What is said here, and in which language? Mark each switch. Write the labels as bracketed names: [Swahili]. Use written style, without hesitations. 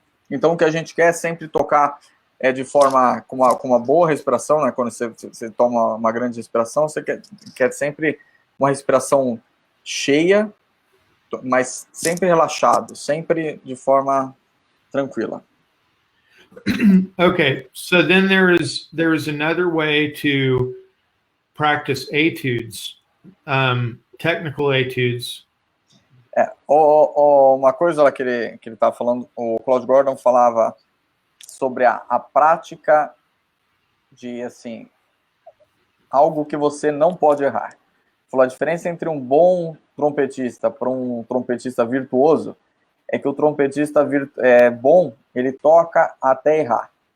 [Portuguese] Então, o que a gente quer é sempre tocar de forma com uma boa respiração, né? Quando você toma uma grande respiração, você quer sempre uma respiração cheia, mas sempre relaxado, sempre de forma tranquila. [English] Okay, so then there is another way to practice etudes, technical etudes. [Portuguese] Uma coisa lá que ele estava falando, o Claude Gordon falava sobre a prática de, assim, algo que você não pode errar. Falou a diferença entre um bom trompetista para um trompetista virtuoso é que o trompetista bom, ele toca até errar.